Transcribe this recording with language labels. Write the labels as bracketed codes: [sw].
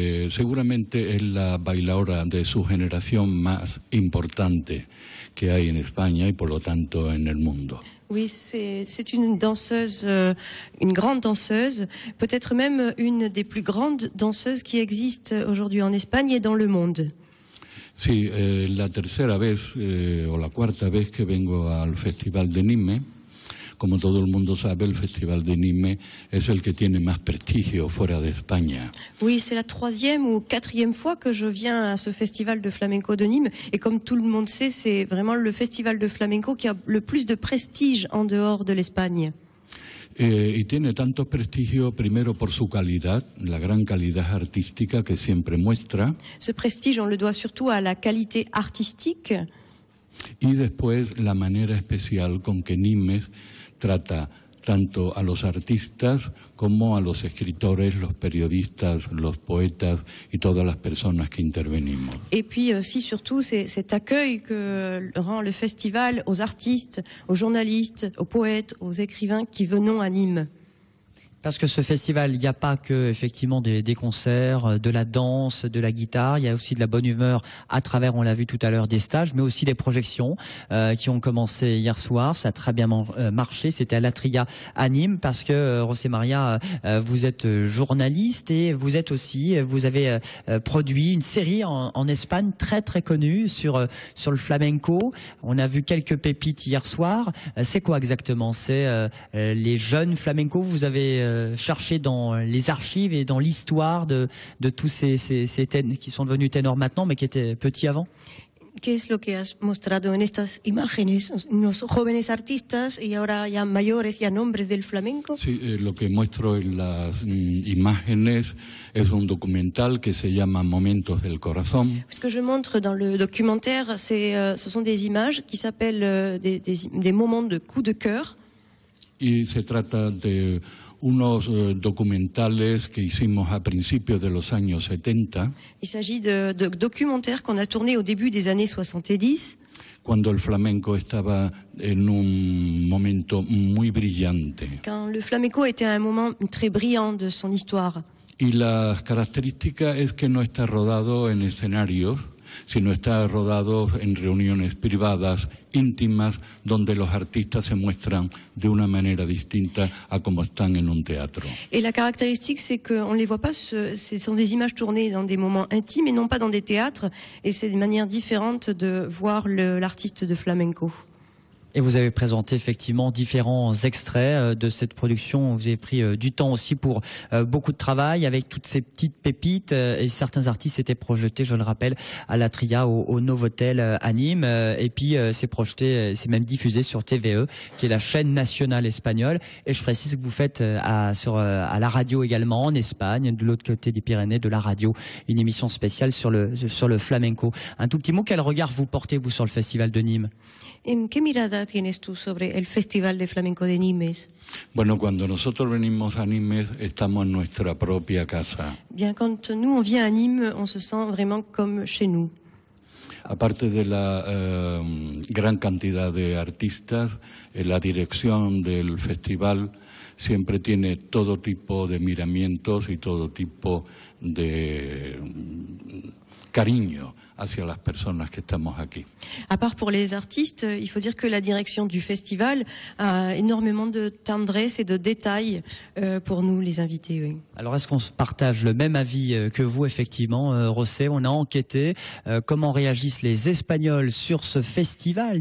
[es] Seguramente es la bailadora de su generación más importante que hay en España y por lo tanto en el mundo. [fr] Oui, c'est une danseuse, une grande danseuse, peut-être même une des plus grandes danseuses qui existent aujourd'hui en Espagne et dans le monde. [es] Sí, la tercera vez o la cuarta vez que vengo al Festival de Nîmes. Como todo el mundo sabe, el Festival de Nîmes es el que tiene más prestigio fuera de España. [fr] Oui, c'est la 3e ou 4e fois que je viens à ce festival de flamenco de Nîmes. Et comme tout le monde sait, c'est vraiment le festival de flamenco qui a le plus de prestige en dehors de l'Espagne. [es] Y tiene tanto prestigio, primero por su calidad, la gran calidad artística que siempre muestra. [fr] Ce prestige, on le doit surtout à la qualité artistique. [es] Y después la manera especial con que Nimes trata tanto a los artistas como a los escritores, los periodistas, los poetas y todas las personas que intervenimos. [fr] Et puis aussi surtout cet accueil que rend le festival aux artistes, aux journalistes, aux poètes, aux écrivains qui venons à Nîmes. Parce que ce festival, il n'y a pas que effectivement des concerts, de la danse, de la guitare, il y a aussi de la bonne humeur à travers, on l'a vu tout à l'heure, des stages, mais aussi des projections qui ont commencé hier soir. Ça a très bien marché, c'était à l'Atria à Nîmes, parce que José María, vous êtes journaliste et vous êtes aussi, vous avez produit une série en Espagne très très connue sur le flamenco. On a vu quelques pépites hier soir. C'est quoi exactement? C'est les jeunes flamencos, vous avez chercher dans les archives et dans l'histoire de tous ces ténors qui sont devenus ténors maintenant, mais qui étaient petits avant. [es] ¿Qué es lo que has mostrado en estas imágenes? Unos jóvenes artistas y ahora ya mayores, ya nombres del flamenco. Sí, lo que muestro en las imágenes es un documental que se llama Momentos del Corazón. [fr] Ce que je montre dans le documentaire, ce sont des images qui s'appellent des moments de coups de cœur. [es] Y se trata de unos documentales que hicimos a principios de los años 70. [fr] Il s'agit de documentaires qu'on a tournés au début des années 70. [es] Cuando el flamenco estaba en un momento muy brillante. [fr] Quand le flamenco était à un moment très brillant de son histoire. [es] Y la característica es que no está rodado en escenarios, sino está rodado en reuniones privadas, íntimas, donde los artistas se muestran de una manera distinta a como están en un teatro. [fr] Et la caractéristique, c'est qu'on ne les voit pas, ce sont des images tournées dans des moments intimes et non pas dans des théâtres, et c'est une manière différente de voir l'artiste de flamenco. Et vous avez présenté effectivement différents extraits de cette production. Vous avez pris du temps aussi pour beaucoup de travail avec toutes ces petites pépites. Et certains artistes étaient projetés, je le rappelle, à l'Atria, au Novotel à Nîmes. Et puis c'est projeté, c'est même diffusé sur TVE, qui est la chaîne nationale espagnole. Et je précise que vous faites à la radio également en Espagne, de l'autre côté des Pyrénées, de la radio, une émission spéciale sur le flamenco. Un tout petit mot, quel regard vous portez vous sur le festival de Nîmes? [es] ¿En qué mirada tienes tú sobre el Festival de Flamenco de Nimes? Bueno, cuando nosotros venimos a Nimes, estamos en nuestra propia casa. [fr] Bien, quand nous on vient à Nîmes, on se sent vraiment comme chez nous. [es] Aparte de la gran cantidad de artistas, la dirección del festival siempre tiene todo tipo de miramientos y todo tipo de cariño hacia las personas que estamos aquí. [fr] À part pour les artistes, il faut dire que la direction du festival a énormément de tendresse et de détails pour nous, les invités. Oui. Alors, est-ce qu'on partage le même avis que vous, effectivement, José? On a enquêté comment réagissent les Espagnols sur ce festival.